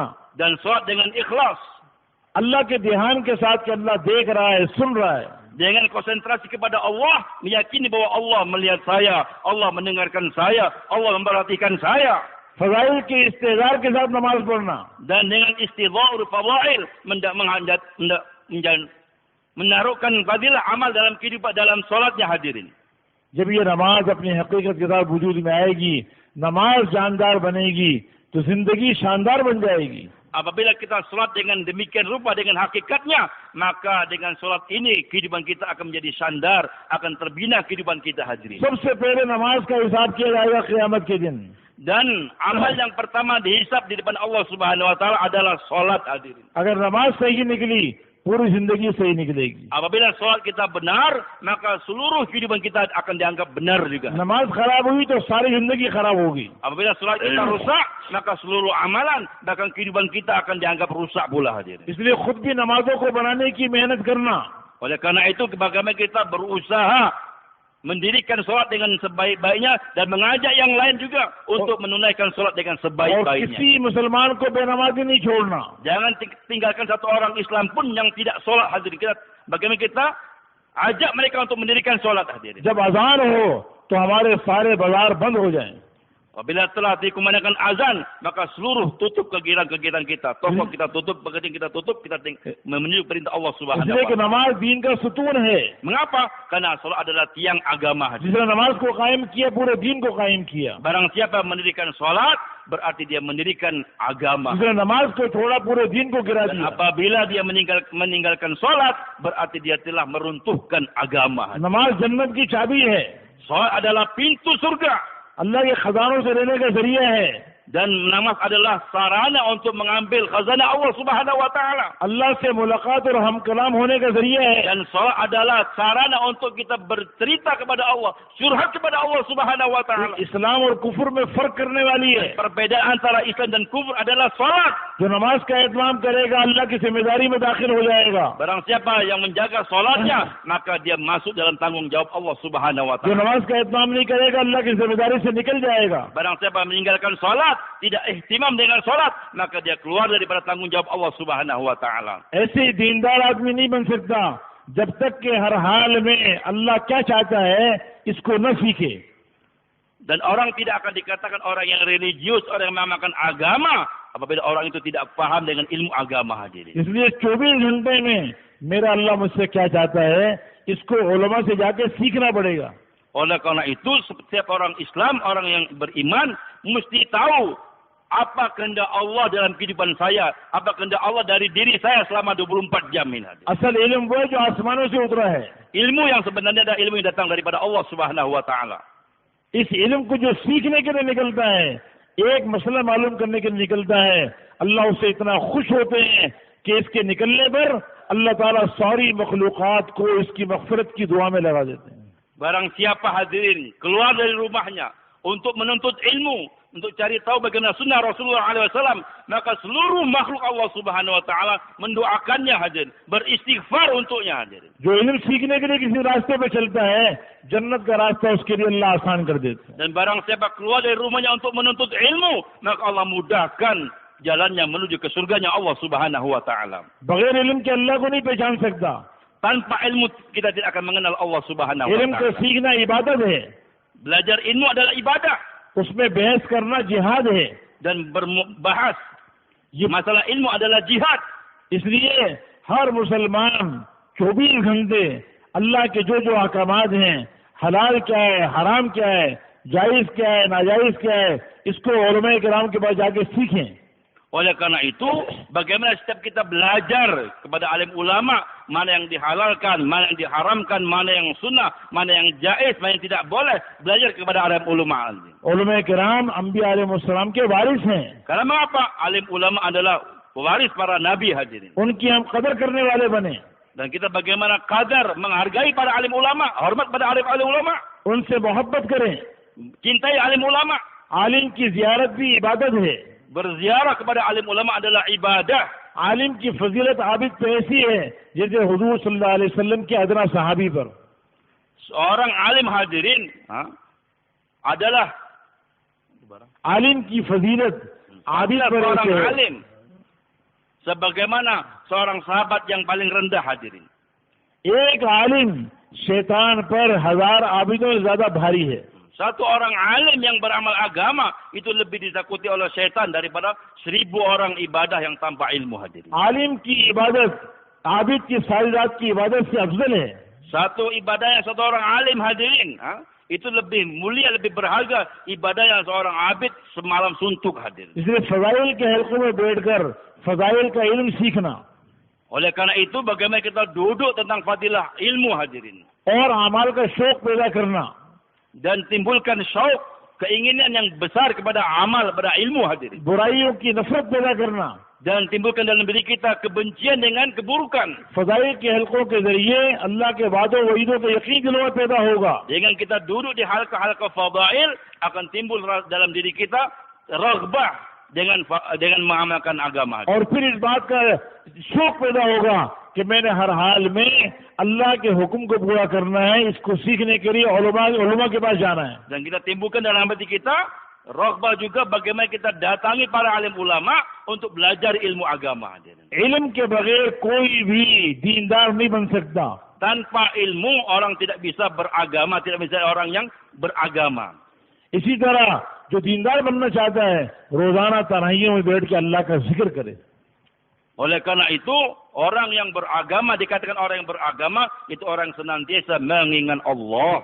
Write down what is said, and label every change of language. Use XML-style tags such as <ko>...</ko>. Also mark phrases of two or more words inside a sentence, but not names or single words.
<id>Dan solat dengan ikhlas,</id> <ur>اللہ کے دھیان کے ساتھ کہ اللہ دیکھ رہا ہے، سن رہا ہے.</ur> <id>dengan konsentrasi kepada Allah, meyakini bahwa Allah melihat saya, Allah mendengarkan saya, Allah memperhatikan saya.</id> <ur>فضائل کے استحضار کے ساتھ نماز پڑھنا,</ur> <id>Dan dengan istidhar fadail, menaruhkan fadilah amal dalam kehidupan dalam solatnya hadirin.</id> <ur>جب یہ نماز اپنی حقیقت کے ساتھ وجود میں آئے گی، نماز جاندار بنے گی، تو زندگی شاندار بن جائے گی.</ur> <id>Apabila kita solat dengan demikian rupa dengan hakikatnya, maka dengan solat ini kehidupan kita akan menjadi sandar, akan terbina kehidupan kita hadirin.</id> <ur>سب سے پہلے نماز کا حساب کیا جائے گا قیامت کے دن.</ur> <id>Dan amal yang pertama dihisab di depan Allah</id> <ar>سبحانه وتعالى</ar> <id>adalah solat hadirin.</id> <ur>اگر نماز صحیح نکلی، پوری زندگی صحیح نکلے گی.</ur> <id>Apabila solat kita benar, maka seluruh kehidupan kita akan dianggap benar juga.</id> <ur>نماز خراب ہوئی تو ساری زندگی خراب ہوگی.</ur> <id>Apabila solat kita rusak, maka seluruh amalan bahkan kehidupan kita akan dianggap rusak pula hadirin.</id> <ur>اس لیے خود بھی نمازوں کو بنانے کی محنت کرنا,</ur> <id>Oleh karena itu bagaimana kita berusaha mendirikan solat dengan sebaik-baiknya dan mengajak yang lain juga untuk menunaikan solat dengan</id> <ur>और</ur> <id>sebaik-baiknya.</id> <ur>کسی مسلمان کو بے نمازی نہیں چھوڑنا.</ur> <id>Jangan tinggalkan satu orang Islam pun yang tidak solat hadirin. Bagaimana kita ajak mereka untuk mendirikan solat hadirin.</id> <ur>جب اذان ہو تو ہمارے سارے بازار بند ہو جائیں.</ur> <id>Apabila telah dikumandangkan azan, maka seluruh tutup kegiatan-kegiatan kita. Toko kita tutup, pekerjaan kita tutup, kita menuju perintah Allah Subhanahu</id> <ur>اس لیے کہ</ur> <ar>وتعالى.</ar> <ur>نماز دین کا ستون ہے.</ur> <id>Mengapa? Karena salat adalah tiang agama.</id> <ur>جس نے نماز کو قائم کیا، پورے دین کو قائم کیا.</ur> <id>Barang siapa mendirikan salat, berarti dia mendirikan agama.</id> <ur>جس نے نماز کو چھوڑا، پورے دین کو گرا</ur> <id>Dan</id> <ur>दिया।</ur> <id>apabila dia meninggalkan salat, berarti dia telah meruntuhkan agama.</id> <ur>نماز جنت کی چابی ہے,</ur> <id>Salat adalah pintu surga.</id> <ur>اللہ کے خزانوں سے لینے کا ذریعہ ہے.</ur> <id>Dan namaz adalah sarana untuk mengambil khazanah Allah</id> <ar>سبحانه وتعالى.</ar> <ur>اللہ سے ملاقات اور ہم کلام ہونے کا ذریعہ ہے.</ur> <id>Dan salat adalah sarana untuk kita bercerita kepada Allah, curhat kepada Allah</id> <ar>سبحانه وتعالى.</ar> <ur>اسلام اور کفر میں فرق کرنے والی ہے.</ur> <id>Perbedaan antara Islam dan kufur adalah salat.</id> <ur>جو نماز کا اہتمام کرے گا، اللہ کی ذمہ داری میں داخل ہو جائے گا.</ur> <id>Barang siapa yang menjaga salatnya, maka dia masuk dalam tanggung jawab Allah</id> <ar>سبحانه و</ar> <ur>जो</ur> <id>taala.</id> <ur>نماز کا اہتمام نہیں کرے گا، اللہ کی ذمہ داری سے نکل جائے گا.</ur> <id>Barang siapa meninggalkan salat, tidak ihtimam dengan salat, maka dia keluar daripada tanggung jawab Allah</id> <ar>سبحانه وتعالى.</ar> <ur>ایسے دیندار آدمی نہیں بن سکتا جب تک کہ ہر حال میں اللہ کیا چاہتا ہے اس کو نہ سیکھے.</ur> <id>Dan orang tidak akan dikatakan orang yang religius, orang yang mengamalkan agama, apabila orang itu tidak paham dengan ilmu agama hadirin.</id> <ur>اس لیے 24 گھنٹے میں میرا اللہ مجھ سے کیا چاہتا ہے، اس کو علما سے جا کے سیکھنا پڑے گا.</ur> <id>Oleh karena itu, setiap orang Islam, orang yang beriman, mesti tahu apa kehendak Allah dalam kehidupan saya, apa kehendak Allah dari diri saya selama 24 jam ini.</id> <ur>اصل علم وہ ہے جو آسمانوں سے اترا ہے.</ur> <id>Ilmu yang sebenarnya adalah ilmu yang datang daripada Allah</id> <ar>سبحانه وتعالى.</ar> <ur>اس علم کو جو سیکھنے کے لیے نکلتا ہے، ایک مسئلہ معلوم کرنے کے لیے نکلتا ہے، اللہ اس سے اتنا خوش ہوتے ہیں کہ اس کے نکلنے پر اللہ تعالیٰ ساری مخلوقات کو اس کی مغفرت کی دعا میں لگا دیتے ہیں.</ur> <id>Barang siapa hadirin keluar dari rumahnya untuk menuntut ilmu, untuk cari tahu bagaimana sunnah Rasulullah SAW, maka seluruh makhluk Allah</id> <ar>سبحانه وتعالى</ar> <id>mendoakannya hadirin, beristighfar untuknya hadirin.</id> <ur>جو علم سیکھنے کے لیے کسی راستے پہ چلتا ہے، جنت کا راستہ اس کے لیے اللہ آسان کر دیتا ہے.</ur> <id>Dan barang siapa keluar dari rumahnya untuk menuntut ilmu, maka Allah mudahkan jalannya menuju ke surganya Allah</id> <ar>سبحانه وتعالى.</ar> <ur>بغیر علم کے اللہ کو نہیں پہچان سکتا.</ur> <id>Tanpa ilmu kita tidak akan mengenal Allah</id> <ar>سبحانه و</ar> <ur>علم کو</ur> <id>taala.</id> <ur>سیکھنا عبادت ہے,</ur> <id>Belajar ilmu adalah ibadah</id> <ur>اس میں بحث کرنا جہاد ہے.</ur> <id>dan berbahas masalah ilmu adalah jihad.</id> <ur>اس لیے ہر مسلمان 24 گھنٹے اللہ کے جو جو احکامات ہیں، حلال کیا ہے، حرام کیا ہے، جائز کیا ہے، ناجائز کیا ہے، اس کو علما کرام کے پاس جا کے سیکھیں.</ur> <id>Oleh karena itu, bagaimana setiap kita belajar kepada alim ulama, mana yang dihalalkan, mana yang diharamkan, mana yang sunnah, mana yang jaiz, mana yang tidak boleh, belajar kepada alim ulama.</id> <ur>علما کرام انبیا علیہم السلام کے وارث ہیں.</ur> <id>Karena mengapa? Alim ulama adalah pewaris para nabi hadirin.</id> <ur>ان کی ہم قدر کرنے والے بنیں,</ur> <id>Dan kita bagaimana kadar menghargai para alim ulama, hormat pada alim ulama,</id> <ur>ان سے محبت کریں.</ur> <id>cintai alim ulama.</id> <ur>عالم کی زیارت بھی عبادت ہے.</ur> <id>Berziarah kepada alim ulama adalah ibadah.</id> <ur>عالم کی فضیلت عابد تو ایسی ہے جیسے حضور</ur> <ar>صلی اللہ علیہ وسلم</ar> <ur>کے ادنیٰ صحابی پر.</ur> <id>Seorang alim hadirin adalah</id> <ur>عالم کی فضیلت عابد پر</ur> <id>Seorang</id> <ur>है।</ur> <id>alim sebagaimana seorang sahabat yang paling rendah hadirin.</id> <ur>ایک عالم شیطان پر 1000 عابدوں سے زیادہ بھاری ہے.</ur> <id>Satu orang alim yang beramal agama itu lebih ditakuti oleh syaitan daripada 1000 orang ibadah yang tanpa ilmu hadirin.</id> <ur>عالم کی عبادت عابد کی ساری رات کی عبادت سے افضل ہے.</ur> <id>Satu ibadah yang satu orang alim hadirin, itu lebih mulia, lebih berharga ibadah yang seorang abid semalam suntuk hadirin.</id> <ur>اس لیے فضائل کے حلقوں میں بیٹھ کر فضائل کا علم سیکھنا</ur> <id>Oleh karena itu bagaimana kita duduk tentang fadilah ilmu hadirin.</id> <ur>اور اعمال کا شوق پیدا کرنا</ur> <id>Dan timbulkan syauk, keinginan yang besar kepada amal, kepada ilmu hadirin.</id> <ur>برائیوں کی نفرت پیدا کرنا</ur> <id>Dan timbulkan dalam diri kita kebencian dengan keburukan.</id> <ur>فضائل کے حلقوں کے ذریعے اللہ کے وعدوں وعیدوں کے یقین دلوں میں پیدا ہوگا.</ur> <id>Dengan kita duduk di halqa-halqa fadail, akan timbul dalam diri kita raghbah dengan mengamalkan agama.</id> <ur>اور پھر اس بات کا شوق پیدا ہوگا کہ میں نے ہر حال میں اللہ کے حکم کو پورا کرنا ہے، اس کو سیکھنے کے لیے علما کے پاس جانا ہے.</ur> <id>Dan kita timbulkan dalam hati kita raghbah juga bagaimana kita datangi para alim ulama untuk belajar ilmu agama.</id> <ur>علم کے بغیر کوئی بھی دیندار نہیں بن سکتا.</ur> <id>Tanpa ilmu orang tidak bisa beragama, tidak bisa orang yang beragama.</id> <ur>اسی طرح جو دیندار بننا چاہتا ہے روزانہ تنہائیوں میں بیٹھ کے اللہ کا ذکر کرے.</ur> <id>Oleh karena itu, orang yang beragama, dikatakan orang yang beragama, itu orang senantiasa mengingat Allah.</id>